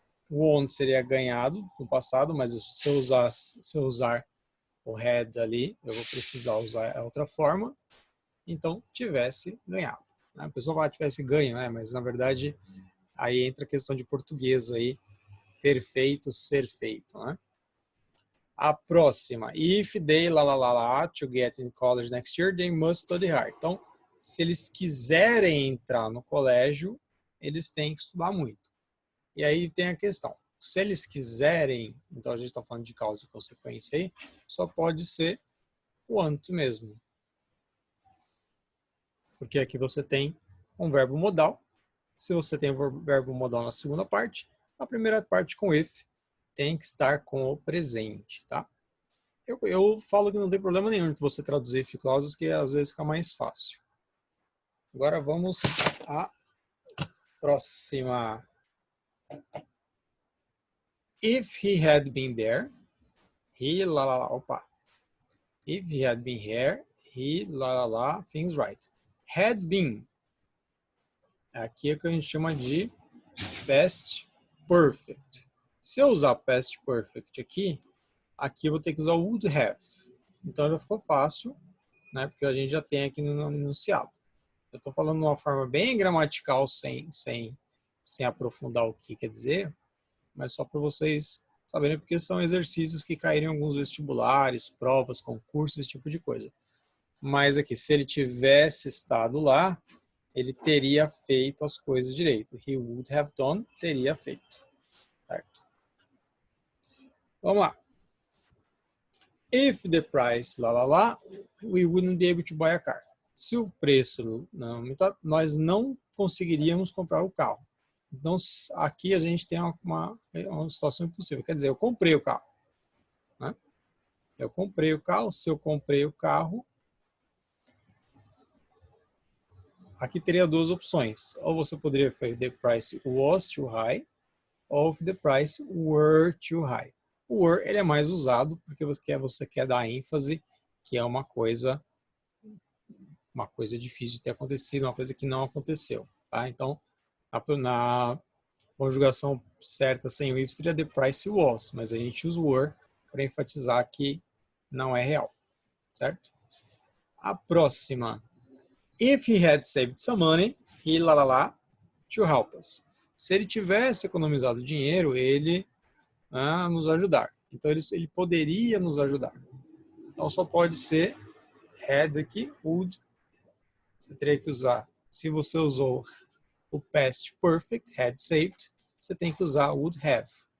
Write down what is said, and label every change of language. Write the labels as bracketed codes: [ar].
[pt] Won seria ganhado no passado, mas se eu usar o had ali, eu vou precisar usar a outra forma. Então, tivesse ganhado. A pessoa fala tivesse ganho, né? Mas na verdade aí entra a questão de português aí, perfeito, ser feito, né? [en] A próxima, if they to get in college next year, they must study hard. [pt] Então, se eles quiserem entrar no colégio, eles têm que estudar muito. E aí tem a questão, se eles quiserem, então a gente está falando de causa e consequência aí, só pode ser want mesmo. Porque aqui você tem um verbo modal. Se você tem o verbo modal na segunda parte, a primeira parte com if tem que estar com o presente, tá? Eu falo que não tem problema nenhum de você traduzir if clauses, que às vezes fica mais fácil. Agora vamos à próxima. [en] If he had been there, he opa. If he had been here, he things right. Had been. [pt] Aqui é o que a gente chama de past perfect. Se eu usar past perfect aqui eu vou ter que usar o would have. Então já ficou fácil, né? Porque a gente já tem aqui no enunciado. Eu estou falando de uma forma bem gramatical, sem aprofundar o que quer dizer, mas só para vocês saberem, porque são exercícios que caíram em alguns vestibulares, provas, concursos, esse tipo de coisa. Mas aqui, se ele tivesse estado lá, ele teria feito as coisas direito. He would have done, teria feito. Certo? Vamos lá. [en] If the price, we wouldn't be able to buy a car. [pt] Se o preço não aumentar, nós não conseguiríamos comprar o carro. Então, aqui a gente tem uma situação impossível. Quer dizer, eu comprei o carro. Né? Eu comprei o carro. Se eu comprei o carro, aqui teria duas opções. Ou você poderia fazer the price was too high, ou the price were too high. O were ele é mais usado porque você quer dar ênfase que é uma coisa difícil de ter acontecido, uma coisa que não aconteceu. Tá? Então, na conjugação certa sem o if seria the price was, mas a gente usa o were para enfatizar que não é real. Certo? A próxima. [en] If he had saved some money, he to help us. [pt] Se ele tivesse economizado dinheiro, ele nos ajudar. Então, ele poderia nos ajudar. Então, só pode ser had aqui, would. Você teria que usar, se você usou o past perfect, had saved, você tem que usar would have.